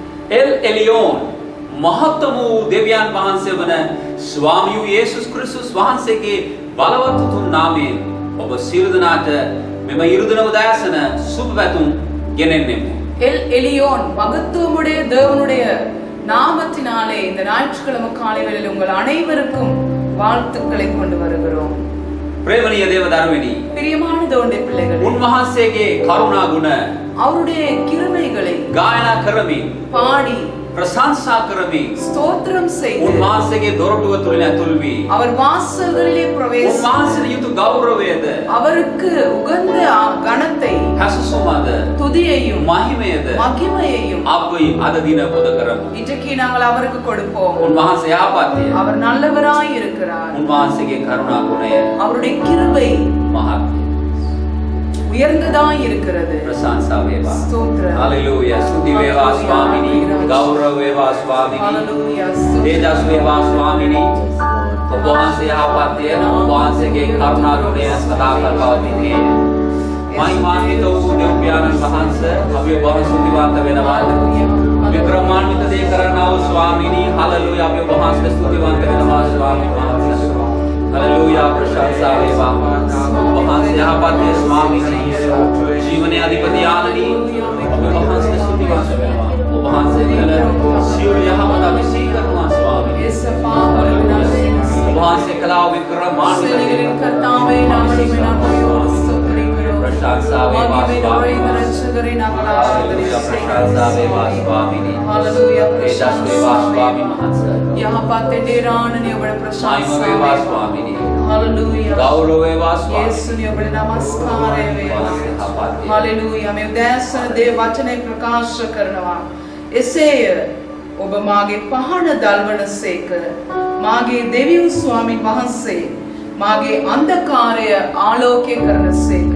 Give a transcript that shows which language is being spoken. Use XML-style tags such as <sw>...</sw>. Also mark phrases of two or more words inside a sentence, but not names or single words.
<si>එල් එලියෝන් මහත්ම වූ දෙවියන් වහන්සේ වන ස්වාමී වූ යේසුස් ක්‍රිස්තුස් වහන්සේගේ බලවත් උතුම් නාමයෙන් ඔබ සියලු දෙනාට මෙම ඉරුදින උදෑසන සුබ පැතුම් ගෙනෙන්නෙමු.</si> <ta>எல் எலியோன் மகத்துவமுடைய தேவனுடைய நாமத்தினாலே இந்த ஞாயிற்றுக்கிழமை காலை வேளையில் உங்கள் அனைவருக்கும் வாழ்த்துக்களை கொண்டு வருகிறோம்.</ta> <si>ප්‍රේමණීය දේව දරුවනි,</si> <ta>பிரியமான தேவனுடைய பிள்ளைகளே,</ta> <si>උන්වහන්සේගේ කරුණා ගුණ</si> <ta>அவருடைய கிருபைகளை</ta> <si>ගායනා කරමින්</si> <ta>பாடி</ta> <si>ප්‍රශංසා කරමින්</si> <ta>ஸ்தோத்திரம் செய்து</ta> <si>උන්වහන්සේගේ දොරටුව තුලින් ඇතුල් වී</si> <ta>அவர் வாசல்களிலே பிரவேசித்து</ta> <si>උන්වහන්සේට යුතු ගෞරවයද</si> <ta>அவருக்கு உகந்த கனத்தை</ta> <si>හැසසුමද</si> <ta>துதியையும்</ta> <si>මහිමයද</si> <ta>மகிமையையும்</ta> <si>අපි අද දින පුද කරමු.</si> <ta>இன்றைக்கு நாங்கள் அவருக்கு கொடுப்போம்.</ta> <si>උන්වහන්සේ යහපත්ය.</si> <ta>அவர் நல்லவராய் இருக்கிறார்.</ta> <si>උන්වහන්සේගේ කරුණා ගුණය</si> <ta>அவருடைய கிருபை</ta> <si>මහත්ය.</si> <ta>உயர்ந்ததாய் இருக்கிறது.</ta> <si>ප්‍රශංසා වේවා.</si> <ta>ஸ்தோத்திரம்.</ta> <si>හalleluya. ස්තුති වේවා ස්වාමිනී. ගෞරව වේවා ස්වාමිනී.</si> <ta>ஹalleluya.</ta> <si>තේජස් වේවා ස්වාමිනී. ඔබ වහන්සේ යහපත්ය. ඔබ වහන්සේගේ කරුණා ගුණය සදාකල් පවතින්නේ. මහිමාන්විත වූ දෙව් පියාණන් වහන්සේ අපි ඔබ වහන්සේ ස්තුතිවන්ත වෙනවා. වික්‍රමාන්විත දේ කරනා වූ ස්වාමිනී. හalleluya. අපි ඔබ වහන්සේ ස්තුතිවන්ත වෙනවා ස්වාමීන් වහන්සේ. හalleluya. ප්‍රශංසා වේවා. ඔබ වහන්සේ යහපත්ය ස්වාමිනී. ජීවනයේ අධිපති ආනනී. ඔබ වහන්සේ ස්තුතිවන්ත වෙනවා. ඔබ වහන්සේ කළ සියලු යහපත අපි සීකරනවා ස්වාමිනී.</si> <ta>இயேசுப்பா, உங்களுக்கு நன்றி.</ta> <si>ඔබ වහන්සේ කළා වූ වික්‍රමාන්විත දේ.</si> <ta>கர்த்தாவே, நாங்கள் உம்மை நன்றியோடு ஸ்தோத்திரிக்கிறோம்.</ta> <si>ප්‍රශංසා වේවා</si> <ta>மகிமை</ta> <si>ස්වාමිනී.</si> <ta>நிறைந்த இரட்சகரை நாங்கள்</ta> <si>හalleluya. ප්‍රශංසා වේවා ස්වාමිනී.</si> <ta>ஹalleluya.</ta> <si>තේජස් වේවා ස්වාමීන් වහන්සේ. යහපත් දේරාණනි ඔබට මහිම ප්‍රශංසා වේවා වේවා. ස්වාමිනී. හalleluya. ගෞරව වේවා ස්වාමීනි. යේසුනි ඔබට නමස්කාරය වේවා. යහපත්ය. හalleluya. මේ උදෑසන දේ වචනේ ප්‍රකාශ කරනවා. එසේය ඔබ මාගේ පහන දල්වනසේක, මාගේ දෙවියන් ස්වාමීන් වහන්සේ මාගේ අන්ධකාරය ආලෝකය කරනසේක.</si>